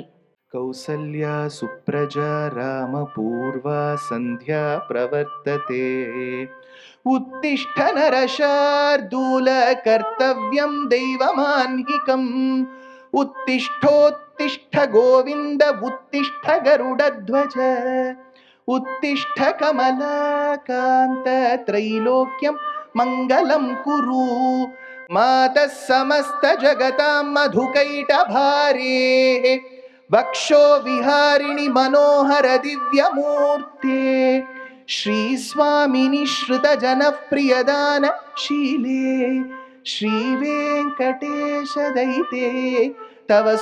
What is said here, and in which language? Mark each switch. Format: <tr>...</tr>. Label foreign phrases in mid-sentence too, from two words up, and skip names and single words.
<sa>कौसल्या सुप्रजा राम पूर्वा सन्ध्या प्रवर्तते उत्तिष्ठ नरशार्दूल कर्तव्यम् दैवमाह्निकम् उत्तिष्ठोत्तिष्ठ गोविन्द उत्तिष्ठ गरुडध्वज उत्तिष्ठ कमलाकान्त त्रैलोक्यं मङ्गलं कुरु मातः समस्त जगतां मधुकैटभारे वक्षो विहारिणि मनोहर दिव्यमूर्ते श्री स्वामिनि श्रुत जनप्रियदान शीले श्री वेंकटेश दयिते तव</sa>